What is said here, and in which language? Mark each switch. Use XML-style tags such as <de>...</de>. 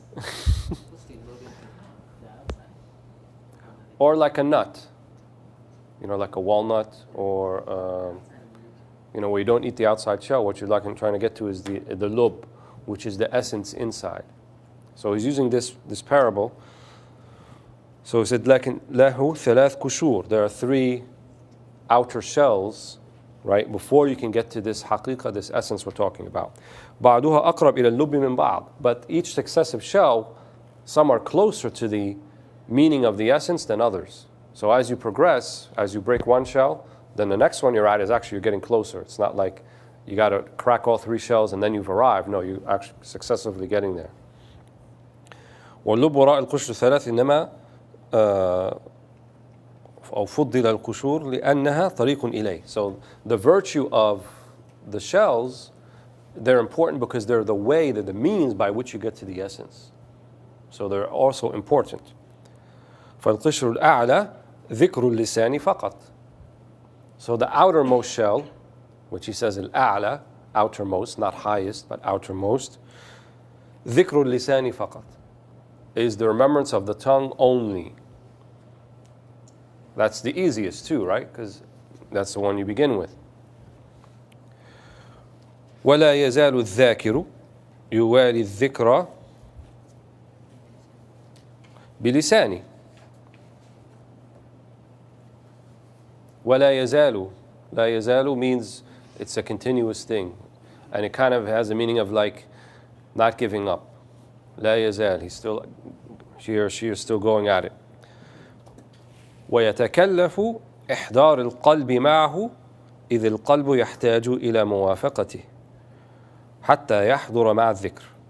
<en>Stains a little bit the outside. Or like a nut. You know, like a walnut or, you know, where you don't eat the outside shell. What you're like trying to get to is the lub, which is the essence inside. So he's using this parable. So he said,</en> <ar>لكن له ثلاث قشور.</ar> <en>There are three outer shells, right, before you can get to this haqiqah, this essence we're talking about.</en> <ar>بعضها أقرب إلى اللب من بعض.</ar> <en>But each successive shell, some are closer to the meaning of the essence than others. So as you progress, as you break one shell, then the next one you're at is actually you're getting closer. It's not like you got to crack all three shells and then you've arrived. No, you're actually successively getting there.</en> <ar>واللب وراء القشر الثلاث إنما أو فضل القشور لأنها طريق إليه.</ar> <en>So the virtue of the shells, they're important because they're the way, they're the means by which you get to the essence. So they're also important.</en> <ar>فالقشر الأعلى ذكر اللسان فقط.</ar> <en>So the outermost shell, which he says الأعلى, outermost, not highest, but outermost,</en> <ar>ذكر اللسان فقط,</ar> <en>is the remembrance of the tongue only. That's the easiest too, right? Because that's the one you begin with.</en> <ar>ولا يزال الذاكر يوالي الذكر بلسانه. ولا يزال. لا يزال</ar> <en>means it's a continuous thing. And it kind of has a meaning of like not giving up.</en> <ar>لا يزال.</ar> <en>He's still, she or she is still going at it.</en> <ar>ويتكلف إحضار القلب معه إذ القلب يحتاج إلى موافقته حتى يحضر مع الذكر.</ar>